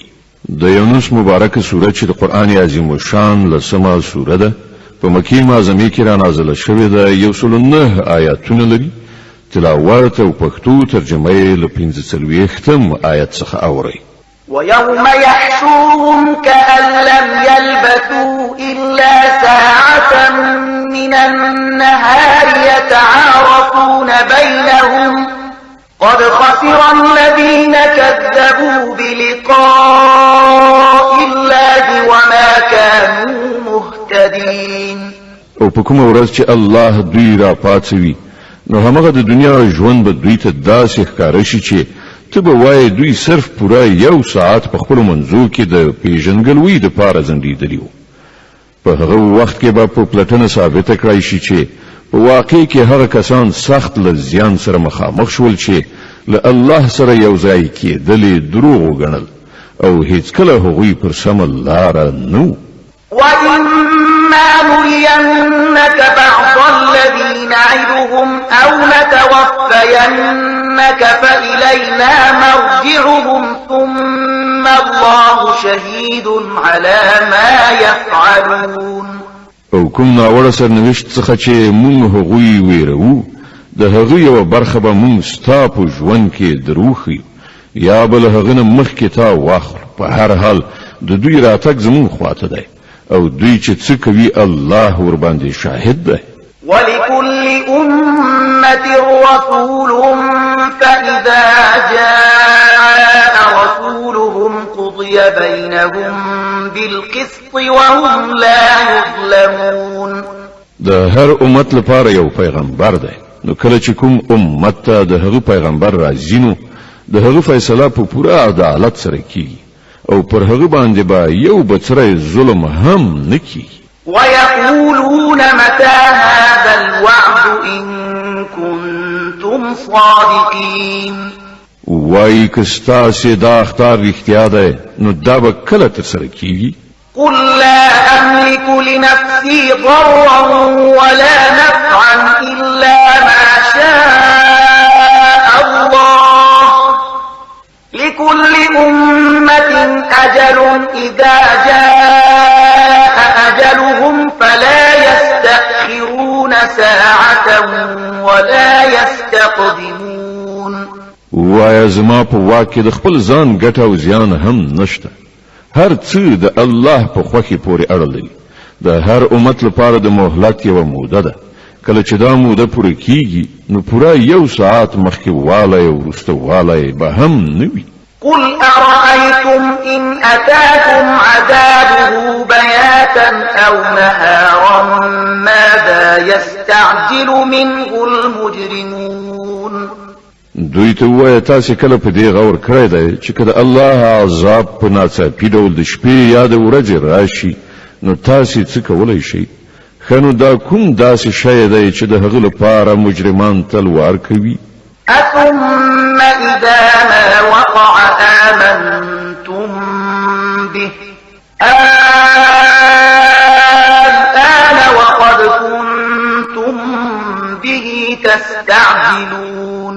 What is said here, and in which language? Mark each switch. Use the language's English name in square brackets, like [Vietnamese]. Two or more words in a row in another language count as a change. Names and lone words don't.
[Pashto] د یونس مبارکه سوره چې د قرآن عظیم شان لسمه سوره ده په مکې معظمې کې را نازله شوې ده 109 آیاتونه لري. تلاوت او پښتو ترجمه یې له 45 آیت څخه اورئ. [Arabic] ويوم يحشوهم كأن لم يلبثوا إلا ساعة من النهار يتعارفون بينهم قد خسر الذين كذبوا بلقاء الله وما كانوا مهتدين. [Pashto] او په کومه ورځ چې الله دوی را پاتوي نو همغه د دنیا ژوند به دوی ته داسې ښکاره شي چې ته به وایې دوی صرف پوره 1 ساعت په خپلو منځو کې د پیژنګلوۍ دپاره ځنډېدلي وو. په هغه وخت کې به په پلټنه ثابته کړای شي چې په واقع کې هغه کسان سخت له زیان سره مخامخ شول چې له الله سره یو ځای کېدلې دروغ وګڼل او هیڅکله هغوی پر سمه لاره نه. [Arabic] وإما نرينك بعض الذي نعدهم أو نتوفينك فإلينا مرجعهم ثم الله شهيد على ما يفعلون. [Pashto] او کوم ناوړه سرنوشت څخه چې مونږ هغوی ویرو د هغه یو برخه به مونږ ستا په ژوند کې دروخي یا بل هغه نه مخکې تا واخلو. په هر حال د دوی راتګ زمونږ خواته دی او دوی چې څه کوي الله ورباندې شاهد دی. [Arabic] ولكل أمة رسول فإذا جاء رسولهم قضي بينهم بالقسط وهم لا يظلمون. [Pashto] د هر امت لپاره یو پیغمبر دی نو کله چې کوم امت ته د هغه پیغمبر راځي نو د هغه فیصله په پوره عدالت سره کیږي او پر هغه باندې به یو بڅری ظلم هم نه کیږي. [Arabic] ويقولون متى هذا الوعد إن كنتم صادقين. [Pashto] وای که ستاسې دا اختار رښتیا دی نو دا به کله ترسره کیږي. [Arabic] قل لا أملك لنفسي ضرا ولا نفعا إلا ما شاء الله لكل أمة أجل إذا جاء أجلهم فلا يستأخرون ساعة ولا يستقدمون. [Pashto] وای زما په واک کې د خپل ځان ګټه او زیان هم نشته. هر څه د الله په خوښي پورې اړه لري. د هر امت لپاره د مهلت یوه موده ده. کله چې دا موده پوره کیږي نو پوره 1 ساعت مخکې والی او وروسته والی به هم نه وي. [Arabic] قل أرأيتم إن أتاكم عذابه بياتا أو نهارا ماذا يستعجل منه المجرمون. [Pashto] دوی ته وایه تاسې کله په دې غور کړی دی چې که د الله عذاب په ناڅاپي ډول د شپې یا د ورځې راشي نو تاسې څه کولی شئ؟ ښه نو دا کوم داسې شی دی چې د هغه لپاره مجرمان تلوار کوي؟ [Arabic] أثم إذا ما وقع آمنتم به الآن وقد كنتم به تستعجلون.